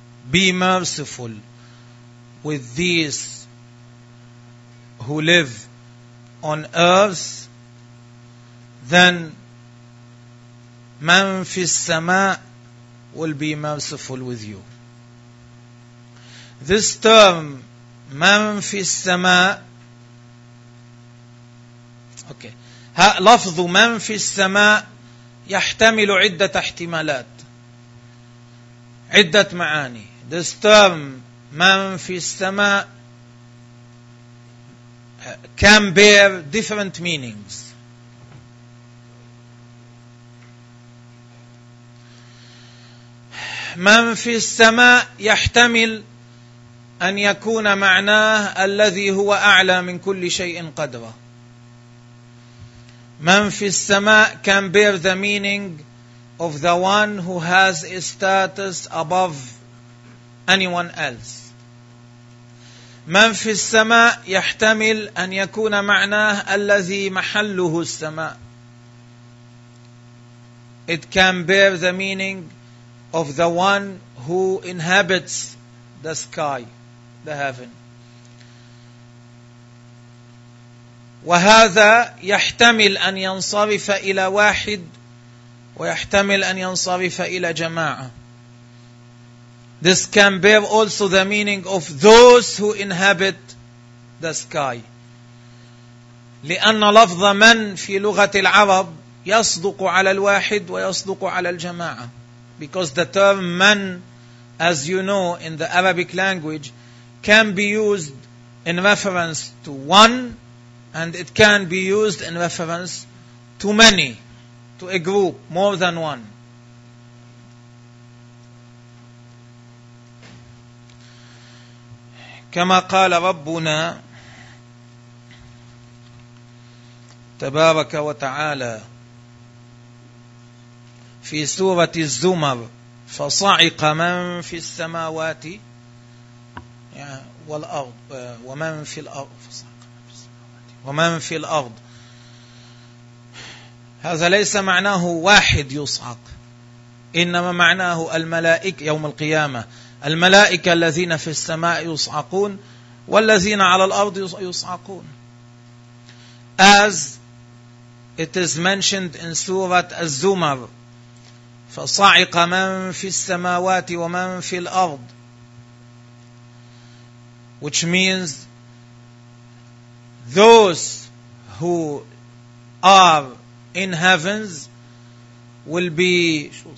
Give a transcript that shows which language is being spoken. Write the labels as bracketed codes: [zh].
[en] Be merciful with these who live on earth, then [ar] man fi as-samaa [en] will be merciful with you. This term, man fi as-samaa, okay, [ar] لفظ من في السماء يحتمل عدة احتمالات, عدة معاني. [en] This term, [ar] من في السماء, [en] can bear different meanings. [ar] من في السماء يحتمل أن يكون معناه الذي هو أعلى من كل شيء قدرة. من في السماء [en] can bear the meaning of the one who has a status above anyone else. [ar] من في السماء يحتمل أن يكون معناه الذي محله السماء. [en] It can bear the meaning of the one who inhabits the sky, the heaven. [ar] وهذا يحتمل أن ينصرف إلى واحد ويحتمل أن ينصرف إلى جماعة. [en] This can bear also the meaning of those who inhabit the sky. [ar] لأن لفظ من في لغة العرب يصدق على الواحد ويصدق على الجماعة. [en] Because the term من, as you know, in the Arabic language, can be used in reference to one, and it can be used in reference to many, to a group, more than one. [ar] كما قال ربنا تبارك وتعالى في سورة الزمر, فصعق من في السماوات والأرض ومن في الأرض ومن في الأرض. هذا ليس معناه واحد يصعق, إنما معناه الملائكة يوم القيامة, الملائكة الذين في السماء يصعقون والذين على الأرض يصعقون. [en] As it is mentioned in سورة الزمر, [ar] فصعق من في السماوات ومن في الأرض, [en] which means those who are in heavens will be